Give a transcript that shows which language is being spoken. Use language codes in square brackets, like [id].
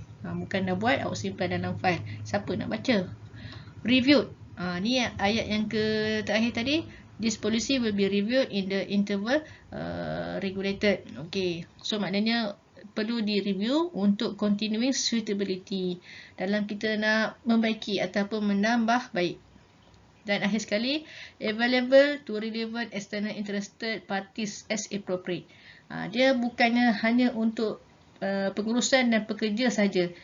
[ms] Bukan dah buat, awak simpan dalam file. Siapa nak baca? Reviewed. Ni ayat yang terakhir tadi. [en] This policy will be reviewed in the interval regulated. [ms] Okay, so maknanya perlu di-review untuk [en] continuing suitability [ms] dalam kita nak membaiki ataupun menambah baik. [en] Dan akhir sekali, available to relevant external interested parties as appropriate. [ms] Dia bukannya hanya untuk pengurusan dan pekerja saja.